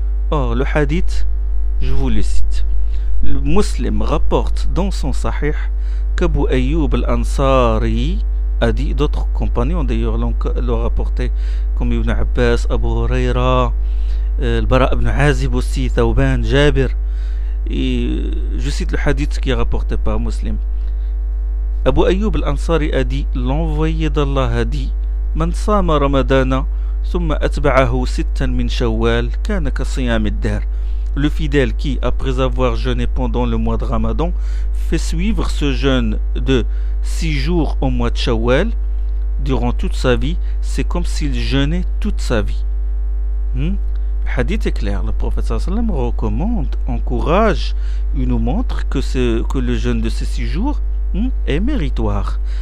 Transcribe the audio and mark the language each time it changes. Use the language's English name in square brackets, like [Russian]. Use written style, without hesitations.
[French] Or, le hadith, je vous le cite. Le musulman rapporte dans son Sahih qu'Abu Ayyub al-Ansari a dit, d'autres compagnons d'ailleurs l'ont rapporté, comme Ibn Abbas, Abu Huraira, Al-Bara ibn Azib aussi, Thauban, Jabir. Et je cite le hadith qui est rapporté par Muslim. Abu Ayyub al-Ansari a dit, [Arabic] l'envoyé d'Allah a dit, من صام رمضان ثم أتبعه ستا من شوال كان كصيام الدهر. [French] Le fidèle qui, après avoir jeûné pendant le mois de Ramadan, fait suivre ce jeûne de 6 jours au mois de Shawwal, durant toute sa vie, c'est comme s'il jeûnait toute sa vie. Le hadith est clair, le prophète sallallahu alayhi wa sallam recommande, encourage, il nous montre que le jeûne de ces 6 jours est méritoire.